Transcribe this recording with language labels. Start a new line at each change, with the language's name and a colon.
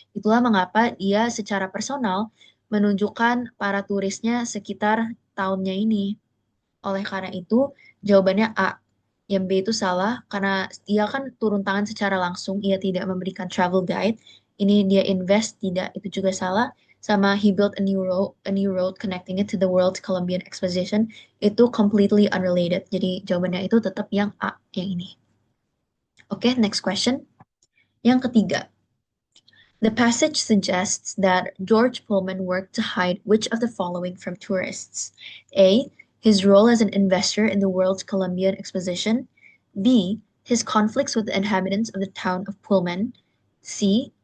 Indonesian: Itulah mengapa dia secara personal menunjukkan para turisnya sekitar tahunnya ini. Oleh karena itu, jawabannya A. Yang B itu salah karena dia kan turun tangan secara langsung, ia tidak memberikan travel guide. Ini dia invest, tidak, itu juga salah. Sama
English: he built a new road connecting it to the World Columbian Exposition. Itu completely unrelated.
Indonesian: Jadi jawabannya itu tetap yang A, yang ini.
English: Oke, next question.
Indonesian: Yang ketiga,
English: the passage suggests that George Pullman worked to hide which of the following from tourists? A. His role as an investor in the World's Columbian Exposition. B. His conflicts with the inhabitants of the town of Pullman. C.